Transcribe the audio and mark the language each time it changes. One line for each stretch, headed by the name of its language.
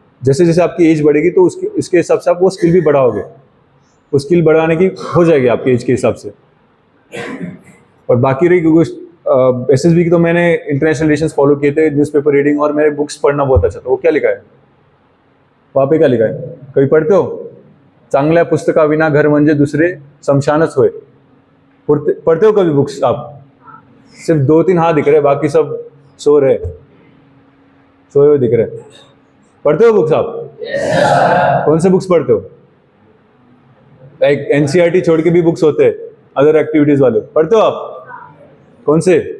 Hindi: जैसे जैसे आपकी एज बढ़ेगी तो उसके हिसाब से आप वो स्किल भी बढ़ाओगे, वो स्किल बढ़ाने की हो जाएगी आपकी एज के हिसाब से। और बाकी रही एसएसबी की, तो मैंने इंटरनेशनल रिलेशंस फॉलो किए थे, न्यूज़पेपर रीडिंग, और मेरे बुक्स पढ़ना बहुत अच्छा था। वो क्या लिखा है वहाँ पे, क्या लिखा है? कभी पढ़ते हो?
Marathi: चांगल्या पुस्तका विना घर म्हणजे दुसरे शमशानच होय।
Hindi: पढ़ते हो कभी बुक्स आप? सिर्फ 2-3 हाथ दिख रहे, बाकी सब सो रहे, सोए हुए दिख रहे। पढ़ते हो बुक्स आप? कौन से बुक्स पढ़ते हो? लाइक एनसीईआरटी छोड़ के भी बुक्स होते हैं, अदर एक्टिविटीज वाले, पढ़ते हो आप? कौन से?